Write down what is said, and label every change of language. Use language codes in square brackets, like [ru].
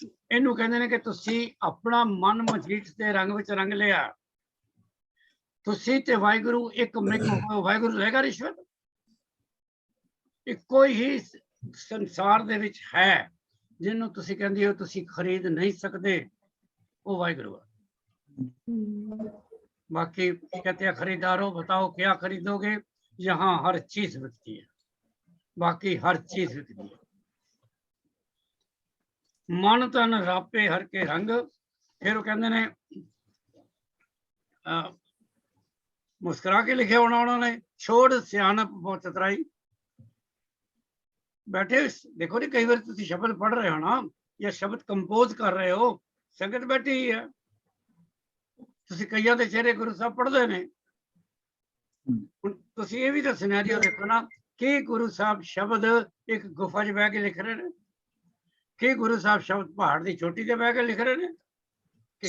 [pa] ਇਹਨੂੰ ਕਹਿੰਦੇ ਨੇ ਕਿ ਤੁਸੀਂ ਆਪਣਾ ਮਨ ਮਜੀਠ ਦੇ ਰੰਗ ਵਿੱਚ ਰੰਗ ਲਿਆ, ਤੁਸੀਂ ਤੇ ਵਾਹਿਗੁਰੂ ਇੱਕ ਮਿਕ ਹੋ। ਵਾਹਿਗੁਰੂ ਲਏਗਾ ਰਿਸ਼ਵਤ? ਇੱਕੋ ਹੀ ਸੰਸਾਰ ਦੇ ਵਿੱਚ ਹੈ ਜਿਹਨੂੰ ਤੁਸੀਂ ਕਹਿੰਦੇ ਹੋ ਤੁਸੀਂ ਖਰੀਦ ਨਹੀਂ ਸਕਦੇ, ਉਹ ਵਾਹਿਗੁਰੂ ਹੈ। [hi] बाकी कहते हैं खरीदारों बताओ क्या खरीदोगे, यहाँ हर चीज बिकती है, बाकी हर चीज बिकती है। [pa] मन तन रापे हर के रंग। [hi] फिर वो कहते ने मुस्कुरा के लिखे होना उन्होंने, [pa] छोड़ सियानप बहुत चतराई। ਬੈਠੇ ਦੇਖੋ ਜੀ, ਕਈ ਵਾਰ ਤੁਸੀਂ ਸ਼ਬਦ ਪੜ੍ਹ ਰਹੇ ਹੋ ਨਾ ਜਾਂ ਸ਼ਬਦ ਕੰਪੋਜ਼ ਕਰ ਰਹੇ ਹੋ, ਸੰਗਤ ਬੈਠੀ ਹੀ ਹੈ, ਤੁਸੀਂ ਕਈਆਂ ਦੇ ਚਿਹਰੇ ਗੁਰੂ ਸਾਹਿਬ ਪੜ੍ਹਦੇ ਨੇ। ਹੁਣ ਤੁਸੀਂ ਇਹ ਵੀ ਤਾਂ ਸਿਨੈਰੀਓ ਦੇਖੋ ਨਾ ਕਿ ਗੁਰੂ ਸਾਹਿਬ ਸ਼ਬਦ ਇੱਕ ਗੁਫਾ 'ਚ ਬਹਿ ਕੇ ਲਿਖ ਰਹੇ ਨੇ, ਕਿ ਗੁਰੂ ਸਾਹਿਬ ਸ਼ਬਦ ਪਹਾੜ ਦੀ ਚੋਟੀ ਤੇ ਬਹਿ ਕੇ ਲਿਖ ਰਹੇ ਨੇ, ਕਿ